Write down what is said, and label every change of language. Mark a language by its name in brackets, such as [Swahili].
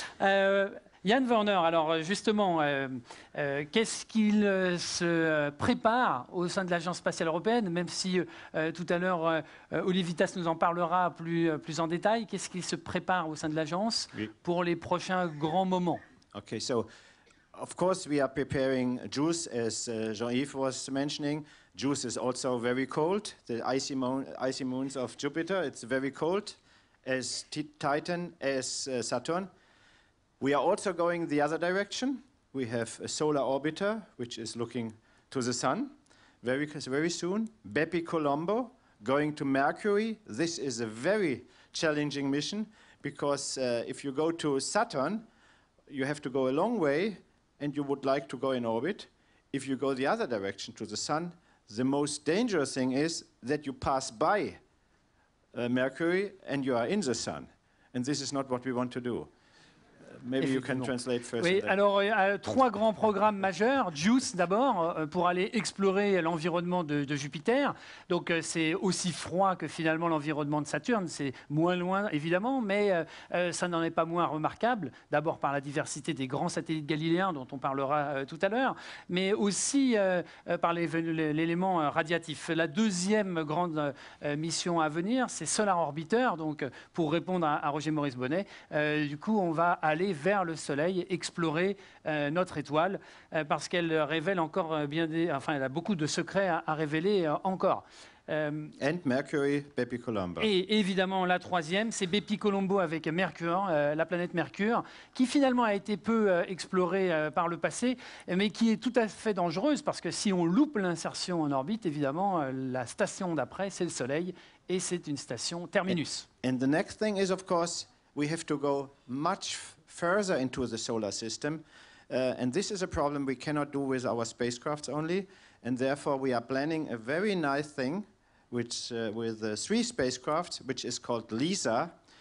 [French] Yann Werner, alors justement, qu'est-ce qu'il se prépare au sein de l'Agence spatiale européenne, même si tout à l'heure Olivier Vittas nous en parlera plus en détail. Qu'est-ce qu'il se prépare au sein de l'Agence pour les prochains grands moments? [English] Okay, so of course we are preparing JUICE, as Jean-Yves was mentioning. JUICE is also very cold. The icy moons of Jupiter, it's very cold, as Titan, as Saturn. We are also going the other direction. We have a solar orbiter, which is looking to the sun very soon. Bepi Colombo, going to Mercury. This is a very challenging mission because if you go to Saturn, you have to go a long way and you would like to go in orbit. If you go the other direction to the sun, the most dangerous thing is that you pass by Mercury and you are in the sun. And this is not what we want to do. Maybe you can translate first. [French] Oui, alors trois grands programmes majeurs. JUICE d'abord, pour aller explorer l'environnement de Jupiter. Donc c'est aussi froid que finalement l'environnement de Saturne. C'est moins loin évidemment, mais ça n'en est pas moins remarquable. D'abord par la diversité des grands satellites galiléens dont on parlera tout à l'heure, mais aussi par l'élément radiatif. La deuxième grande mission à venir, c'est Solar Orbiter. Donc pour répondre à Roger Maurice Bonnet, du coup on va aller vers le Soleil, explorer notre étoile, parce qu'elle révèle encore enfin, elle a beaucoup de secrets à révéler encore. [English] And Mercury, Bepi Colombo. [French] Et évidemment, la troisième, c'est Bepi Colombo avec Mercure, la planète Mercure, qui finalement a été peu explorée par le passé, mais qui est tout à fait dangereuse, parce que si on loupe l'insertion en orbite, évidemment, la station d'après, c'est le Soleil, et c'est une station terminus. [English] And the next thing is, of course, we have to go much further into the solar system. And this is a problem we cannot do with our spacecrafts only. And therefore, we are planning a very nice thing which, with 3 spacecrafts, which is called LISA.